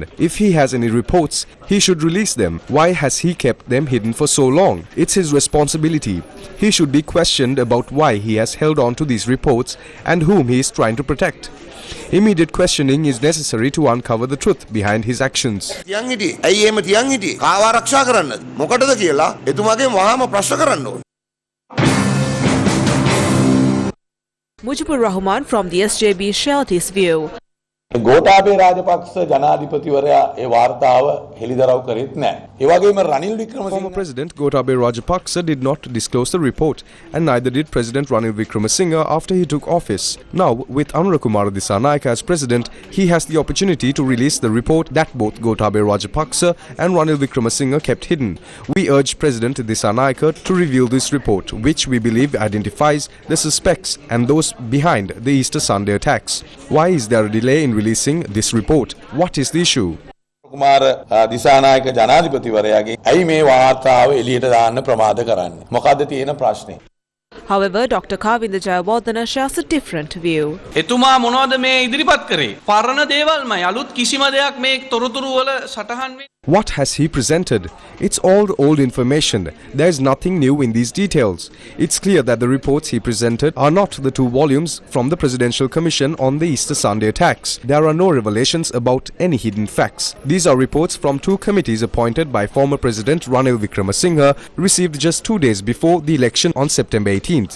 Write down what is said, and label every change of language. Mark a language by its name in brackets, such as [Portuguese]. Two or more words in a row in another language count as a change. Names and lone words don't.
[English] If he has any reports, he should release them. Why has he kept them hidden for so long? It's his responsibility. He should be questioned about why he has held on to these reports and whom he is trying to protect. Immediate questioning is necessary to uncover the truth behind his actions. [Sinhala] තියන් හිටියේ. ඇයි එහෙම තියන් හිටියේ? කාව ආරක්ෂා කරන්නද? මොකටද කියලා එතුමාගේ වහාම ප්‍රශ්න කරන්න ඕනේ. [English] Mujibur Rahman from the SJB shared his view. [Sinhala] ගෝඨාභය රාජපක්ෂ ජනාධිපතිවරයා ඒ වාර්තාව හෙළිදරව් කරෙත් නැහැ. ඒ වගේම රනිල් වික්‍රමසිංහ [English] Former President Gotabaya Rajapaksa did not disclose the report, and neither did President Ranil Wickremesinghe after he took office. Now, with Anurakkumara Dissanayake as president, he has the opportunity to release the report that both Gotabaya Rajapaksa and Ranil Wickremesinghe kept hidden. We urge President Dissanayake to reveal this report, which we believe identifies the suspects and those behind the Easter Sunday attacks. Why is there a delay in releasing this report? What is the issue? [Sinhala] කුමාර දිසානායක ජනාධිපතිවරයාගේ ඇයි මේ වාර්තාව එළියට දාන්න ප්‍රමාද කරන්නේ? මොකද්ද තියෙන ප්‍රශ්නේ? [English] However, Dr. Kavinda Jayawardena shares a different view. [Sinhala] එතුමා මොනවද මේ ඉදිරිපත් කරේ? පරණ දේවල්මයි අලුත් කිසිම දෙයක් මේ තොරතුරු වල සටහන් වෙන්නේ. [English] What has he presented? It's all old information. There is nothing new in these details. It's clear that the reports he presented are not the 2 volumes from the Presidential Commission on the Easter Sunday attacks. There are no revelations about any hidden facts. These are reports from 2 committees appointed by former President Ranil Wickremesinghe, received just 2 days before the election on September 18th.